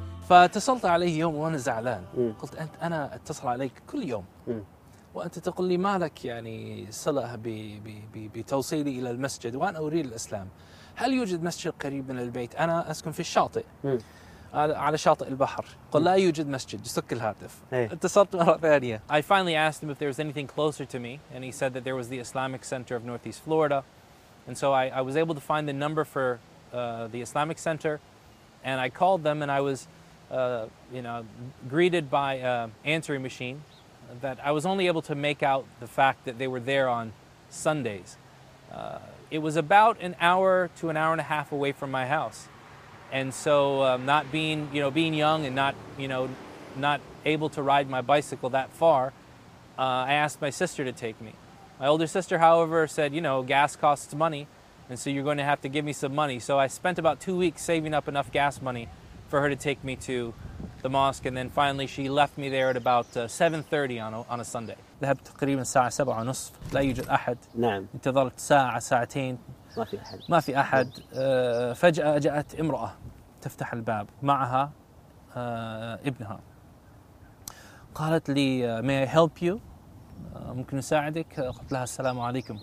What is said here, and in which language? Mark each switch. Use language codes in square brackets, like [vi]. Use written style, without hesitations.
[ar] فاتصلت عليه يوم وأنا زعلان، قلت أنت، أنا أتصل عليك كل يوم وأنت تقول لي ما لك يعني صلة بتوصيلي إلى المسجد وأنا أريد الإسلام. هل يوجد مسجد قريب من البيت؟ أنا أسكن في الشاطئ، على شاطئ البحر. قل لا يوجد مسجد. سك الهاتف. اتصلت مرة ثانية. [en] I finally asked him if there was anything closer to me and he said that there was the Islamic Center of Northeast Florida. And so I was able to find the number for the Islamic Center and I called them and I was you know, greeted by an answering machine that I was only able to make out the fact that they were there on Sundays. It was about an hour to an hour and a half away from my house. And so not being, you know, being young and not, you know, not able to ride my bicycle that far, I asked my sister to take me. My older sister, however, said, you know, gas costs money, and so you're going to have to give me some money. So I spent about 2 weeks saving up enough gas money for her to take me to the mosque, and then finally she left me there at about 7:30 on a Sunday. [ar] ذهبت تقريبا الساعة 7:30، لا يوجد أحد. نعم. انتظرت ساعة ساعتين، ما في أحد. فجأة جاءت امرأة تفتح الباب، معها ابنها. قالت لي [en] may I help you، [ar] ممكن أساعدك؟ قلت لها السلام عليكم.